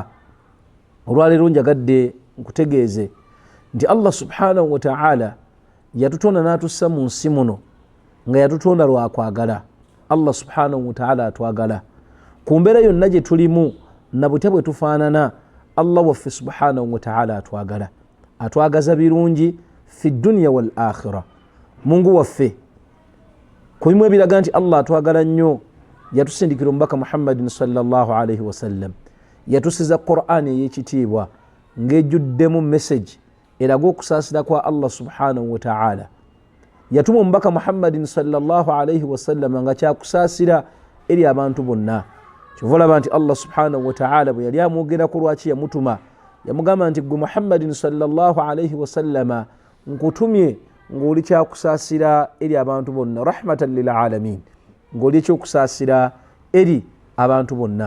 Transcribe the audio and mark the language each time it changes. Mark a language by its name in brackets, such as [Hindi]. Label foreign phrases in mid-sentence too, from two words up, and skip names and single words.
[Ganda] Olwaleero njagadde nkutegeeze nti Allah [Arabic] سبحانه وتعالى [Ganda] yatutonda n'atussa mu nsi muno nga yatutonda lwakwagala. Allah [Arabic] سبحانه وتعالى [Ganda] atwagala ku mbeera yonna gye tulimu na butya bwe tufaanana. Allah waffe [Arabic] سبحانه وتعالى [Ganda] atwagala, atwagaza birungi [Arabic] في الدنيا والآخرة. [Ganda] Mungu waffe ku bimu ebiraga nti Allah atwagala nnyo yatusindikira omubaka Muhammadin [Arabic] صلى الله عليه وسلم, [Ganda] yatusiza Qur'an ey'ekitiibwa ng'ejjuddemu message eraga okusaasira kwa Allah [Arabic] سبحانه وتعالى. [Ganda] Yatuma omubaka Muhammadin [Arabic] صلى الله عليه وسلم [Ganda] nga kyakusaasira eri abantu bonna. Kyova olaba nti Allah [Arabic] سبحانه وتعالى [Ganda] bwe yali amwogerako lwaki yamutuma yamugamba nti gwe Muhammadin [Arabic] صلى الله عليه وسلم [Ganda] nkutumye ng'oli kyakusaasira eri abantu bonna, [Arabic] رحمة للعالمين, [Ganda] ng'oli ekyokusaasira eri abantu bonna.